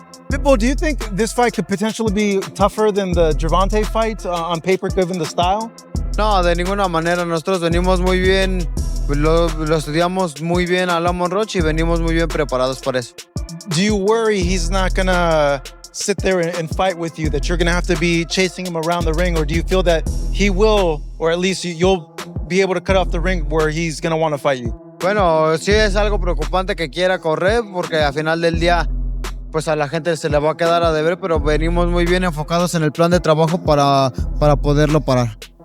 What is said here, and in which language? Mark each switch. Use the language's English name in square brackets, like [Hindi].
[English] Pitbull, do you think this fight could potentially be tougher than the Gervonta fight on paper, given the style? [Spanish] No, de ninguna manera. Nosotros venimos muy bien, lo estudiamos muy bien a Lamont Roach y venimos muy bien preparados para eso. [English] Do you worry he's not gonna sit there and fight with you, that you're gonna have to be chasing him around the ring, or do you feel that he will, or at least you'll be able to cut off the ring where he's gonna want to fight you? [Spanish] Bueno, sí es algo preocupante que quiera correr, porque al final del día pues a la gente se le va a quedar a deber, pero venimos muy bien enfocados en el plan de trabajo para poderlo parar.